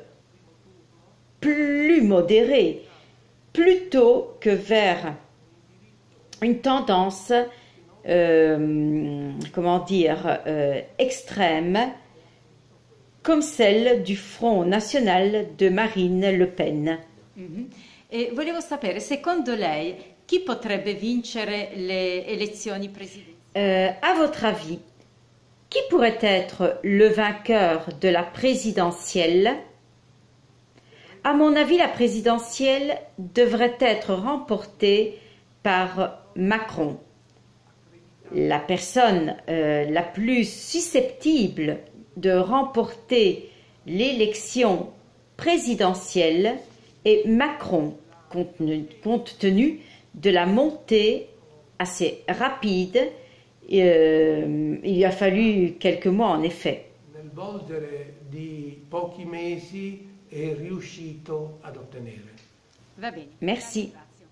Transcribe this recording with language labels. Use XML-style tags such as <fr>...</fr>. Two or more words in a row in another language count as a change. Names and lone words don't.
<fr>plus modérée, plutôt que vers une tendance, extrême, comme celle du Front National de Marine Le Pen.</fr> <it>E volevo sapere, secondo lei, chi potrebbe vincere le elezioni presidenziali?</it> <fr>À votre avis, qui pourrait être le vainqueur de la présidentielle? À mon avis, la présidentielle devrait être remportée par Macron. La personne la plus susceptible de remporter l'élection présidentielle est Macron, compte tenu de la montée assez rapide. Il a fallu quelques mois en effet.</fr> <it>Nel volgere di pochi mesi è riuscito ad ottenere. Va bene.</it> <fr>Merci.</fr>